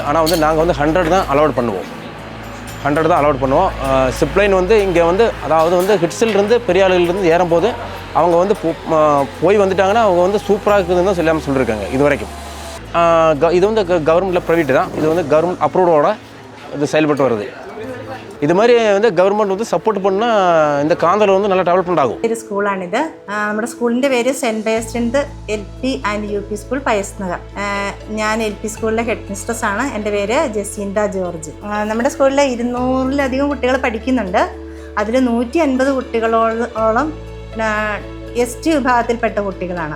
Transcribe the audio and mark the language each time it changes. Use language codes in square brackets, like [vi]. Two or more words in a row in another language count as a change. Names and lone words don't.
[ta] ஆனால் நாங்கள் 100 தான் அலோட் பண்ணுவோம். 100 தான் அலோட் பண்ணுவோம். சிப்லைன் இங்கே அதாவது ஹிட்ஸிலிருந்து பெரிய ஆளுகளிலிருந்து ஏறும்போது அவங்க போய் வந்துட்டாங்கன்னா அவங்க சூப்பராக இருக்குதுன்னு தான் சொல்லாமல் சொல்லியிருக்காங்க இது வரைக்கும். இது கவர்மெண்ட்டில் ப்ரைவேட்டு தான். இது [en] government approve [ta] இது செயல்பட்டு வருது. [ml] ഇത് മാതിരി [en] government support [ta] பண்ணால் இந்த [ml] കാന്തലൂർ നല്ല ഡെവലപ്മെൻ്റ് ആകും. ഒരു സ്കൂളാണിത്. നമ്മുടെ സ്കൂളിൻ്റെ പേര് സെൻറ്റ് ബേസ്റ്റൻത് LP ആൻഡ് UP സ്കൂൾ പയസ് നഗർ. ഞാൻ LP സ്കൂളിലെ [en] head mistress [ml] ആണ്. എൻ്റെ പേര് ജസീന്ത ജോർജ്. നമ്മുടെ സ്കൂളിൽ 200-ലധികം കുട്ടികൾ പഠിക്കുന്നുണ്ട്. അതിൽ 150 കുട്ടികളോളം ST വിഭാഗത്തിൽപ്പെട്ട കുട്ടികളാണ്.